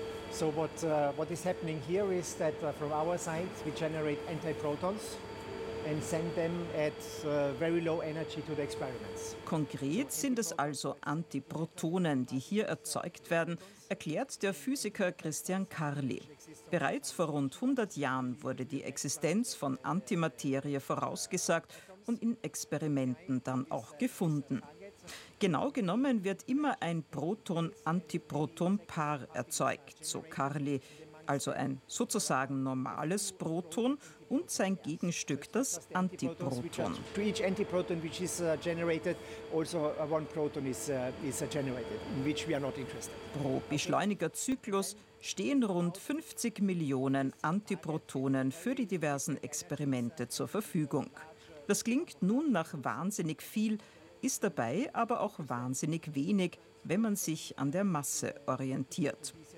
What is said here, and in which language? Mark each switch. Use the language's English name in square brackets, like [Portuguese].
[English] So what is happening here is that from our side we generate antiprotons and send them at very low energy to the experiments. [German] Konkret sind es also Antiprotonen, die hier erzeugt werden, erklärt der Physiker Christian Carli. Bereits vor rund 100 Jahren wurde die Existenz von Antimaterie vorausgesagt und in Experimenten dann auch gefunden. Genau genommen wird immer ein Proton-Antiproton-Paar erzeugt, so Carli. Also ein sozusagen normales Proton und sein Gegenstück, das Antiproton. [English] To each antiproton which is generated, also one proton is generated, in which we are not interested. [German] Pro Beschleunigerzyklus stehen rund 50 Millionen Antiprotonen für die diversen Experimente zur Verfügung. Das klingt nun nach wahnsinnig viel, ist dabei aber auch wahnsinnig wenig, wenn man sich an der Masse orientiert.